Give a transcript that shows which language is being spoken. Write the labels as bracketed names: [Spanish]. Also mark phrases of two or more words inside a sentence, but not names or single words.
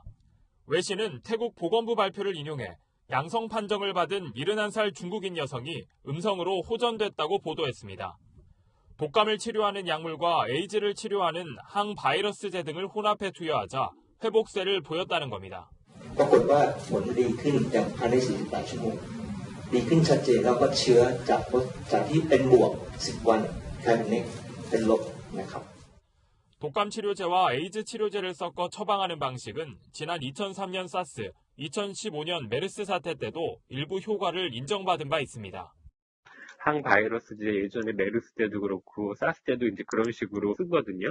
[Korean] 외신은 태국 보건부 발표를 인용해 양성 판정을 받은 71살 중국인 여성이 음성으로 호전됐다고 보도했습니다. 독감을 치료하는 약물과 에이즈를 치료하는 항바이러스제 등을 혼합해 투여하자 회복세를 보였다는 겁니다. [Thai] ปรากฏว่าผลดีขึ้นอย่างภายใน48 ชั่วโมงดีขึ้นชัดเจนแล้วก็เชื้อจากที่เป็นบวก 10 วันกลายเป็นลบนะครับ [Korean] 독감 치료제와 에이즈 치료제를 섞어 처방하는 방식은 지난 2003년 사스, 2015년 메르스 사태 때도 일부 효과를 인정받은 바 있습니다. 항바이러스제 예전에 메르스 때도 그렇고 사스 때도 이제 그런 식으로 쓰거든요.